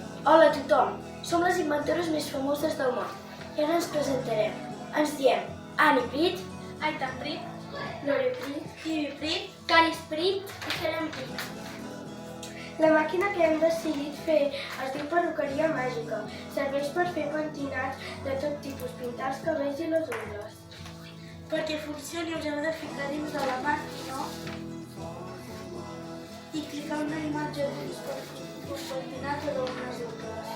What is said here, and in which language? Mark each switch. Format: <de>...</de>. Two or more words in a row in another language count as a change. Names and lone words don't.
<ca>Hola a tothom, som les inventores més famoses del món i ara ens presentarem. Ens diem Annie Prit, Aitan Prit, Lore Prit, Tibi Prit, Caris Prit i Helen Prit. La màquina que hem decidit fer es diu perruqueria màgica. Serveix per fer pentinats de tot tipus, pintar els cabells i les ungles. perquè funcioni us heu de ficar dins de la màquina i clicar una imatge per pentinar totes les ungles.</ca>